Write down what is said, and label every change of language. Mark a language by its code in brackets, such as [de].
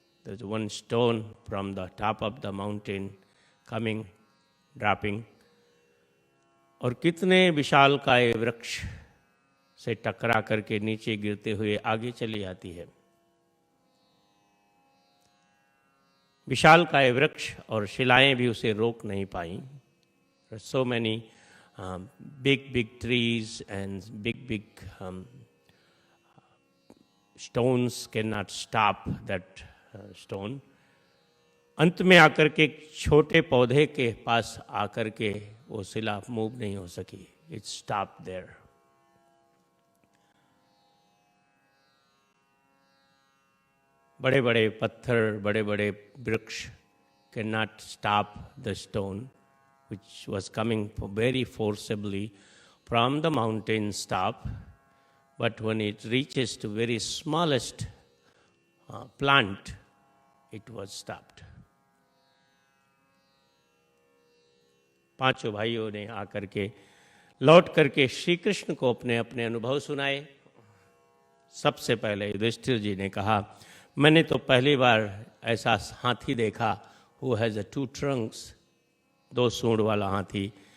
[en] There's one stone from the top of the mountain coming, dropping, [hi] और कितने विशालकाय वृक्ष से टकरा करके नीचे गिरते हुए आगे चली आती है। विशालकाय वृक्ष और शिलाएं भी उसे रोक नहीं पाई। [en] So many big trees and big stones cannot stop that stone. [hi] अंत में आकर के एक छोटे पौधे के पास आकर के वो शिला मूव नहीं हो सकी। [en] It stopped there. [hi] बड़े बड़े पत्थर, बड़े बड़े वृक्ष [en] cannot stop the stone which was coming very forcibly from the mountain top, but when it reaches to very smallest plant, it was stopped. [hi] पांचों भाइयों ने आकर के लौट करके श्री कृष्ण को अपने अपने अनुभव सुनाए। सबसे पहले युधिष्ठिर जी ने कहा, मैंने तो पहली बार ऐसा हाथी देखा, [en] who has a 2 trunks, [hi] 2 सूंड वाला हाथी।